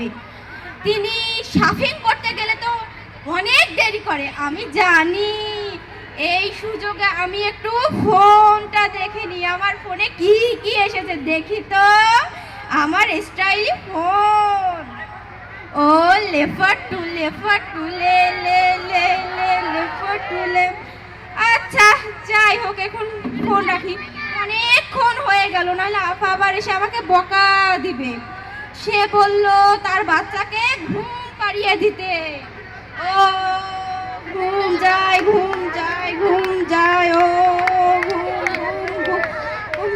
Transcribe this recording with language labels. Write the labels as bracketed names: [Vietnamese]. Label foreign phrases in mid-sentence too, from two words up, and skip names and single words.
[Bangla] তিনি শপিং করতে গেলে তো অনেক দেরি করে, আমি জানি। এই সুযোগে আমি একটু ফোনটা দেখে নিই, আমার ফোনে কি কি এসেছে দেখি তো। আমার স্টাইলি ফোন। ও লেফার টু লে লে লে লে লেফার টু লে। আচ্ছা যাই হোক, এখন ফোন রাখি, অনেকক্ষণ হয়ে গেল, নাহলে আফা আবার এসে আমাকে বকা দিবে। সে বলল তার বাচ্চাকে ঘুম পাড়িয়ে দিতে। ও ঘুম যায় ঘুম যায় ঘুম যায়, ও ঘুম ঘুম ঘুম।